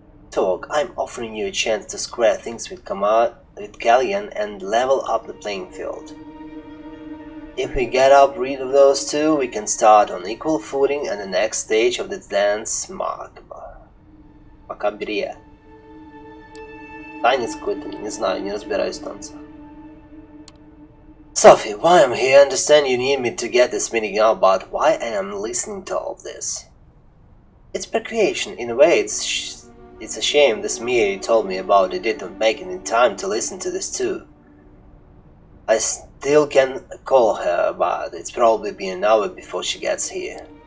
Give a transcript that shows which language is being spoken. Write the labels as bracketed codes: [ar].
[en] Talk, I'm offering you a chance to square things with Callian and level up the playing field. If we get rid of those two, we can start on equal footing and the next stage of the dance Макабре. [ru] Танец какой-то, не знаю, не разбираюсь в танцах. [en] Sophie, why I'm here, I understand you need me to get this meeting out, but why I am listening to all of this? It's procreation, in a way. It's a shame this Mia you told me about it didn't make it in time to listen to this too. I still can call her, but it's probably been an hour before she gets here.